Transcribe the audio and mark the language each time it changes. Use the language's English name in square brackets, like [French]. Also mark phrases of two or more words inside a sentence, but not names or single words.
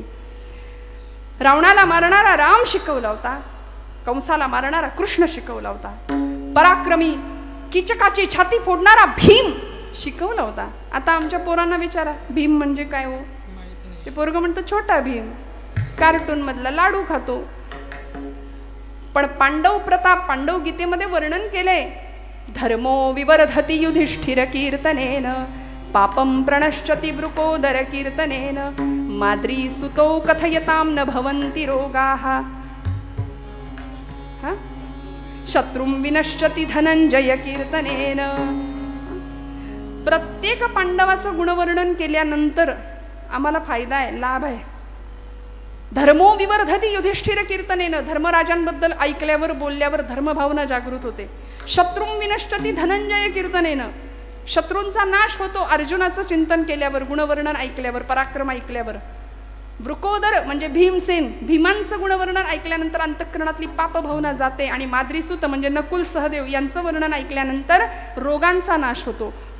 [Marathi] रावणाला मारणारा राम शिकवला होता, कंसाला मारणारा कृष्ण शिकवला होता, पराक्रमी कीचकाची छाती फोडणारा भीम शिकवला होता. आता आमच्या पोरांना विचारा भीम म्हणजे काय हो? ते पोरग म्हणतो छोटा भीम, कार्टून मधला लाडू खातो. पण पांडव प्रताप पांडव गीतेमध्ये वर्णन केलंय. [Sanskrit] धर्मो विवर्धति युधिष्ठिर कीर्तनेन पापं प्रणश्यति वृकोदर कीर्तनेन माद्री सुतो कथयतां न भवन्ति रोगाः शत्रुं विनश्यति धनंजय कीर्तनेन. [Marathi] प्रत्येक पांडवाचं गुणवर्णन केल्यानंतर आम्हाला फायदा आहे, लाभ आहे. [Sanskrit] धर्मो विवर्धति युधिष्ठिर कीर्तनेन, [Marathi] धर्मराजांबद्दल ऐकल्यावर बोलल्यावर धर्मभावना जागृत होते. [Sanskrit] शत्रुं विनश्यति धनंजय कीर्तनेन, [Marathi] शत्रूंचा नाश होतो अर्जुनाचं चिंतन केल्यावर, गुणवर्णन ऐकल्यावर, पराक्रम ऐकल्यावर. वृकोदर म्हणजे भीमसेन, भीमांचं गुणवर्णन ऐकल्यानंतर अंतःकरणातली पापभावना जाते. आणि माद्रीसूत म्हणजे नकुल सहदेव यांचं वर्णन ऐकल्यानंतर रोगांचा नाश होतो.